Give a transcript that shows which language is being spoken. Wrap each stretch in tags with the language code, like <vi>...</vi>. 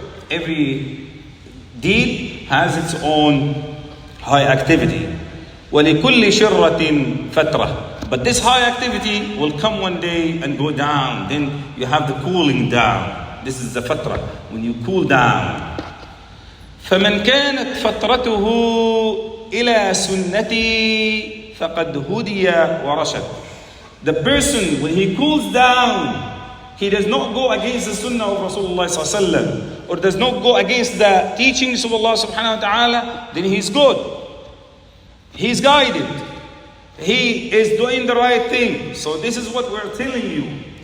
<en>Every deed has its own high activity.</en> <ar>وَلِكُلِّ شِرَّةٍ فَتْرَةٍ.</ar> <en>But this high activity will come one day and go down. Then you have the cooling down. This is the fatra, when you cool down.</en> <ar>فَمَنْ كَانَتْ فَتْرَتُهُ إلى سنتي فقد هدي ورشد.</ar> <en>The person, when he cools down, he does not go against the sunnah of Rasulullah sallallahu alaihi wasallam, or does not go against the teachings of Allah subhanahu wa ta'ala, then he's good. He's guided. He is doing the right thing. So this is what we're telling you.</en>